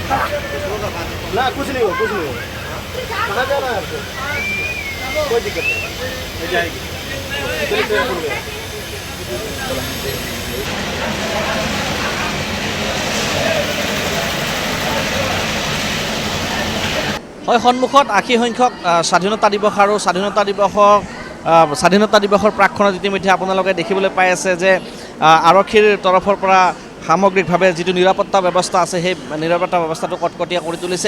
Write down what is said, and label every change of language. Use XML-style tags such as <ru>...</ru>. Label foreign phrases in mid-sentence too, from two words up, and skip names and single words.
<hi>ना कुछ नहीं हो कहाँ जाना है आपको कोई दिक्कत नहीं जाएगी</hi> <as>হয় সন্মুখত ৮০ সংখ্যক স্বাধীনতা দিৱস আৰু স্বাধীনতা দিৱসৰ প্ৰাক্ষণত ইতিমধ্যে আপোনালোকে দেখিবলৈ পাই আছে যে আৰক্ষীৰ তৰফৰ পৰা সামগ্ৰিকভাৱে যিটো নিৰাপত্তা ব্যৱস্থা আছে সেই নিৰাপত্তা ব্যৱস্থাটো কটকটীয়া কৰি তুলিছে।</as>